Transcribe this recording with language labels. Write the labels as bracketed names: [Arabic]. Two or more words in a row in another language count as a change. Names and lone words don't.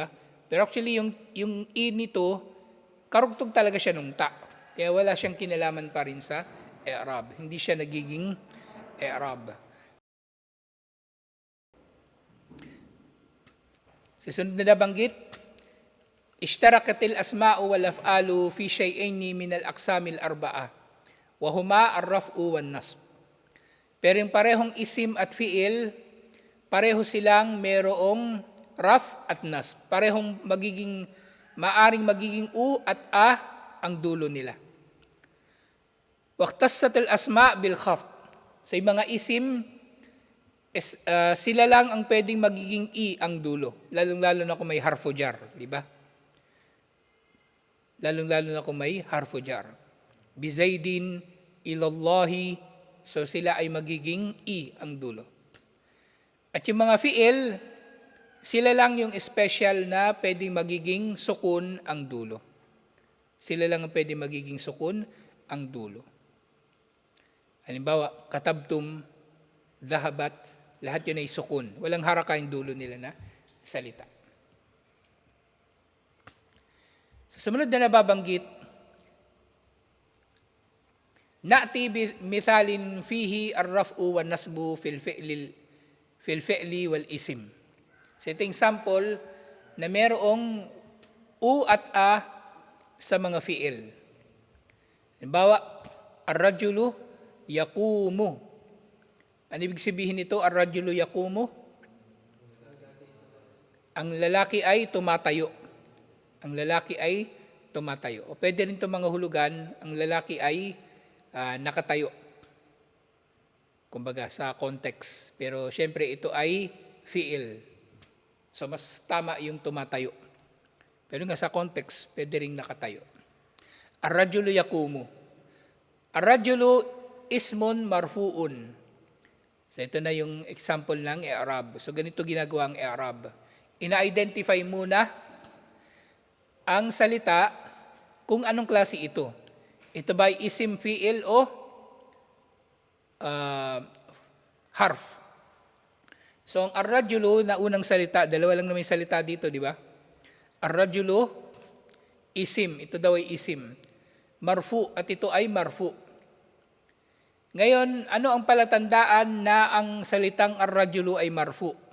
[Filipino] Pero actually yung i nito, karugtog talaga siya nung ta. Kaya wala siyang kinalaman pa rin sa i'rab. Hindi siya nagiging i'rab. Sa sunod na nabanggit, [Arabic] اشتركت الأسماء والأفعال في شيئين من الأقسام الأربعة وهما الرفع والنصب. [Filipino] Pero yung parehong isim at fi'il, pareho silang merong raf at nasb. Parehong maaring magiging u at a ang dulo nila. [Arabic] واختصت الأسماء بالخفض. [Filipino] Sa mga isim, sila lang ang pwedeng magiging i ang dulo. Lalong-lalo na kung may [Arabic] حرف جر, [Filipino] di ba? Lalong-lalo na kung may [Arabic] حرف جر. بزيد إلى الله, [Filipino] so sila ay magiging i ang dulo. At yung mga fiil, sila lang yung special na pwedeng magiging sukun ang dulo. Sila lang ang pwedeng magiging sukun ang dulo. Halimbawa, katabtum, dhahabat, lahat yun ay sukun. Walang haraka yung dulo nila na salita. Sa sumunod na nababanggit, [Arabic] نأتي مثالا فيه الرفع والنصب في الفعل والاسم. [Filipino] So ito yung sample na merong u at a sa mga fi'il. Halimbawa, [Arabic] الرجل يقوم. [Filipino] Ano ibig sabihin nito, [Arabic] الرجل يقوم? [Filipino] Ang lalaki ay tumatayo. Ang lalaki ay tumatayo. O pwede rin itong mga hulugan, ang lalaki ay nakatayo. Kumbaga sa context. Pero syempre ito ay fi'il. So mas tama yung tumatayo. Pero nga sa context, pwede rin nakatayo. [Arabic] الرجل يقوم. الرجل اسم مرفوع. [Filipino] So ito na yung example ng i'rab. So ganito ginagawa ang i'rab. Ina-identify muna ang salita kung anong klase ito. Ito ba ay isim, fi'il o harf? So ang ar-rajulu na unang salita, dalawa lang naman yung salita dito, di ba? Ar-rajulu, isim. Ito daw ay isim. Marfu, at ito ay marfu. Ngayon, ano ang palatandaan na ang salitang ar-rajulu ay marfu?